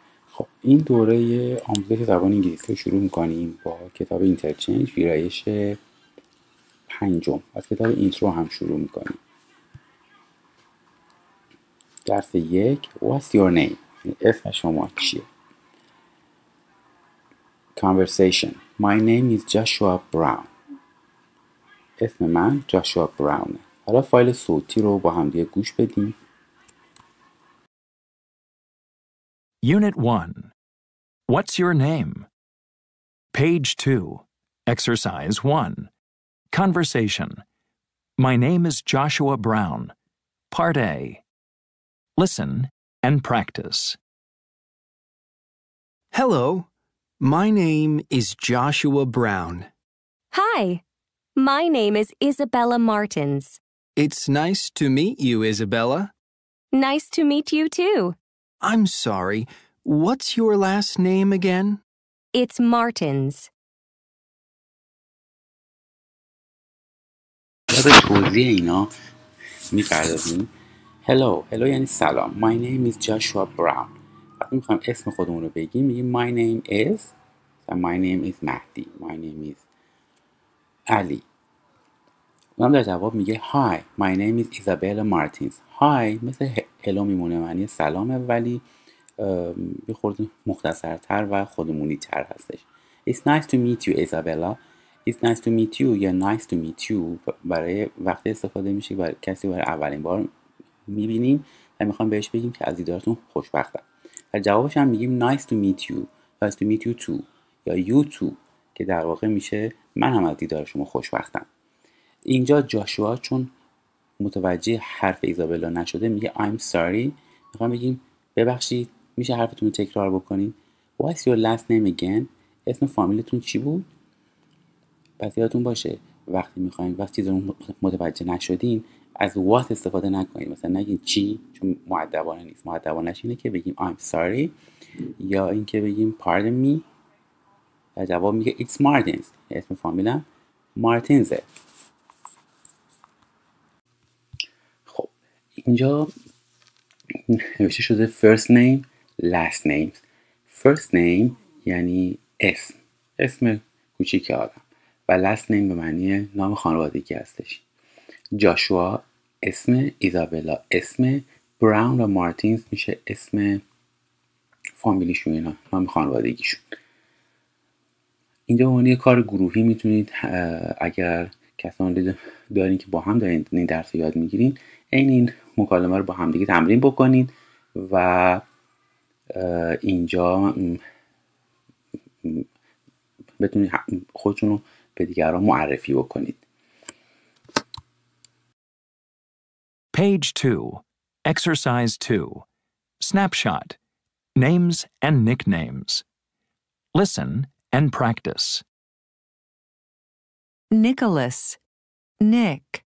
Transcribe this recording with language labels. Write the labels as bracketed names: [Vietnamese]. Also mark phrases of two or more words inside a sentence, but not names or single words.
[Persian] خب این دوره آموزش زبان انگلیسی رو شروع میکنیم با کتاب اینترچنج ویرایش 5. از کتاب اینترو هم شروع میکنیم. [English] درس 1 What's your name؟ [Persian] اسم شما چیه؟ [English] Conversation My name is Joshua Brown. [Persian] اسم من جاشوا براونه. حالا فایل صوتی رو با هم دیگه گوش بدیم. [English] Unit 1. What's your name? Page 2. Exercise 1. Conversation. My name is Joshua Brown. Part A. Listen and practice. Hello, my name is Joshua Brown. Hi, my name is Isabella Martins. It's nice to meet you, Isabella. Nice to meet you too. I'm sorry, what's your last name again? It's Martins. [Persian] به توضیح اینا میپردازیم. Hello یعنی سلام. [English] My name is Joshua Brown. [Persian] وقتی میخوایم اسم خودمون رو بگیم میگیم [English] My name is My name is [Persian] مهدی. [English] My name is علی. [Persian] اونم در جواب میگه [English] Hi, my name is Isabella Martins. [Persian] Hi مثل hello میمونه، معنی سلامه، ولی یه خورده مختصرتر و خودمونی تر هستش. [English] It's nice to meet you Isabella. It's nice to meet you [Persian] یا [English] nice to meet you [Persian] برای وقتی استفاده میشه برای کسی برای اولین بار میبینیم و میخوام بهش بگیم که از دیدارتون خوشبختم. در جوابش هم میگیم [English] nice to meet you. Nice to meet you too [Persian] یا [English] you too [Persian] که در واقع میشه من هم از دیدار شما خوشبختم. اینجا جاشوا چون متوجه حرف ایزابلا نشده میگه [English] I'm sorry. [Persian] میخوام بگیم ببخشید میشه حرفتون رو تکرار بکنید. [English] What's your last name again؟ [Persian] اسم فامیلتون چی بود؟ پس یادتون باشه وقتی چیزی رو متوجه نشدین از what استفاده نکنید. مثلا نگین چی، چون مؤدبانه نیست. مؤدبانش اینه که بگیم [English] I'm sorry [Persian] یا اینکه بگیم [English] pardon me. [Persian] در جواب میگه [English] It's Martins. [Persian] اسم فامیلم مارتینزه. خب اینجا نوشته شده [English] first name last name. first name [Persian] یعنی اسم کوچیک آدم و [English] last name [Persian] به معنی نام خانوادگی هستش. جاشوا اسم، ایزابلا اسم، براون و مارتینز میشه اسم فامیلیشون، اینا نام خانوادگیشون. اینجا به عنوان کار گروهی میتونید اگر کسانی دارین که با هم دارین این درس رو یاد میگیرین این مکالمه رو با هم دیگه تمرین بکنین و اینجا بتونید خودتون رو به دیگران معرفی بکنید. [English] Page 2. Exercise 2. Snapshot. Names and nicknames. Listen and practice. Nicholas, Nick.